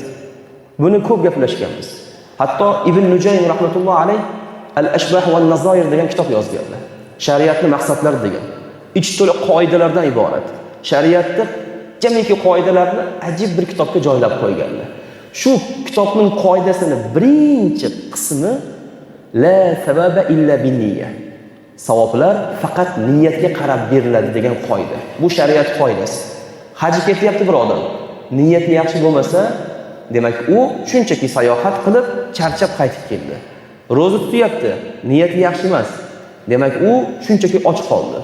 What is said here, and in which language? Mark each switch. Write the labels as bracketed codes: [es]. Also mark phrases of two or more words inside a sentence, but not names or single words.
[uz] Buni ko'p gaplashganmiz. Hatto Ibn Nujaym [ar] رحمة الله عليه [uz] Al-Ashbah va Nazoir degan kitob yozganlar. Shariatning maqsadlari degan. Ichi to'la qoidalardan iborat. Shariatda jamiki qoidalarni ajib bir kitobga joylab qo'yganlar. Shu kitobning qoidasini birinchi qismi [ar] لا سبب إلا بالنية. [uz] Savoblar faqat niyatga qarab beriladi degan qoida. Bu shariat qoidasi. Hajga ketyapti bir odam. Niyati yaxshi bo'lmasa, demak u shunchaki sayohat qilib, charchab qaytib keldi. Roza tutyapti, niyati yaxshi emas. Demak u shunchaki och qoldi.